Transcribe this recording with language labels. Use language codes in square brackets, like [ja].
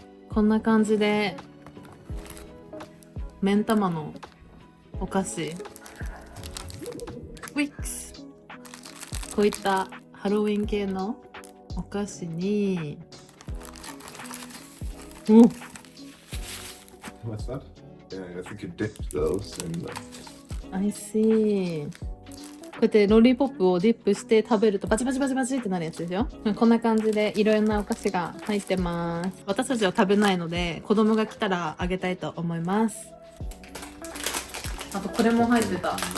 [ja] こんな感じで目ん玉のお菓子ウィックス、こういったハロウィン系のお菓子に [en] What's that? Yeah, I think you dipped those in the... I see。 [ja] こうやってロリポップをディップして食べるとバチバチバチバチってなるやつでしょ。こんな感じでいろいろなお菓子が入ってます。私たちは食べないので子供が来たらあげたいと思います。あとこれも入ってた。